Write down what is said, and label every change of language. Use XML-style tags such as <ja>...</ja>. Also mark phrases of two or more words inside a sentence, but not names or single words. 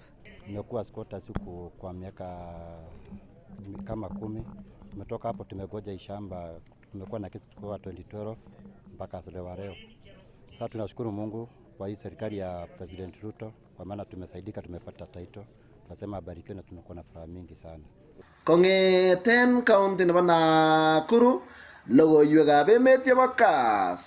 <sw>Nimekuwa squatter siku kwa miaka kama 10. Tumetoka hapo tumegoja hii shamba, tumekuwa na kesi kwa 2012 mpaka leo. Sasa tunashukuru Mungu kwa hii serikali ya President Ruto kwa maana tumesaidika, tumepata title. Tunasema abarikiwe na tunakuwa na furaha mingi sana.</sw> <kln>Kongeten county nebo Nakuru, logoiwekab emet chebo Kass.</kln>